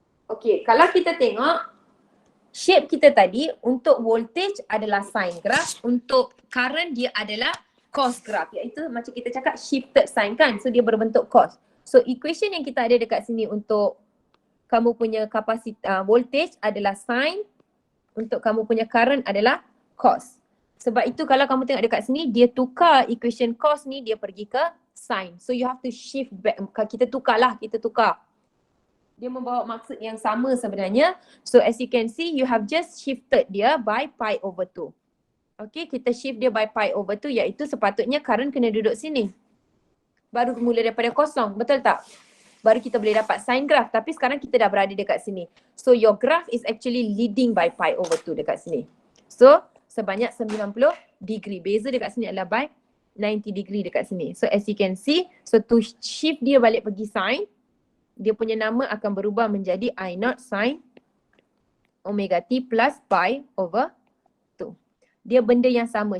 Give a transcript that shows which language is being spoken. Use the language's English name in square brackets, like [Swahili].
[Malay] Okay, kalau kita tengok shape kita tadi, untuk voltage adalah sine graph, untuk current dia adalah cos graph, iaitu macam kita cakap shifted sign kan, so dia berbentuk cos. So equation yang kita ada dekat sini untuk kamu punya voltage adalah sine, untuk kamu punya current adalah cos. Sebab itu kalau kamu tengok dekat sini, dia tukar equation cos ni, dia pergi ke sine. [English] So you have to shift back, [Malay] kita tukar. Dia membawa maksud yang sama sebenarnya. [English] So as you can see, you have just shifted dia by pi over 2. [Malay] Okay, kita shift dia by pi over 2, iaitu sepatutnya current kena duduk sini. Baru mula daripada kosong, betul tak? Baru kita boleh dapat sine graph, tapi sekarang kita dah berada dekat sini. [English] So your graph is actually leading by pi over 2 [Malay] dekat sini. So sebanyak 90 degree. Beza dekat sini adalah by 90 degree dekat sini. [English] So as you can see, [Malay] so to shift dia balik pergi sine, dia punya nama akan berubah menjadi I naught sine omega T plus pi over 2. Dia benda yang sama.